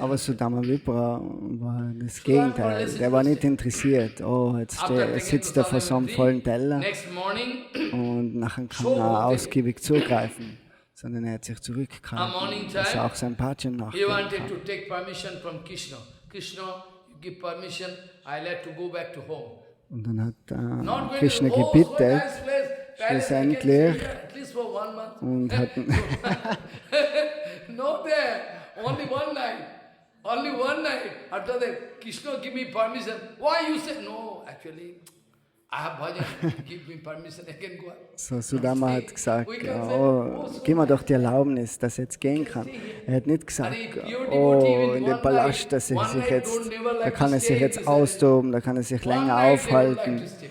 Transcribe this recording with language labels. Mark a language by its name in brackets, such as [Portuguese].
[German] Aber Sudama Vipra war das Gegenteil. Der war nicht interessiert. Oh, jetzt sitzt er vor so einem vollen Teller und nachher kann er ausgiebig zugreifen. Sondern er hat sich zurückgehalten. Das ist auch sein Pachen nach. [English] He wanted to take permission from Krishna. Krishna, give permission, I like to go back to home. [German] Und dann hat Krishna gebeten, schlussendlich, und hat [English] no there, only one night. After that, Krishna give me permission. Why you say no? Actually, I have bhajan. Give me permission. I can go. [German] So Sudama hat gesagt, oh, gib mir doch die Erlaubnis, dass ich jetzt gehen kann. Er hat nicht gesagt, oh, in dem Palast, dass er sich jetzt, da kann er sich jetzt austoben, da kann er sich länger aufhalten.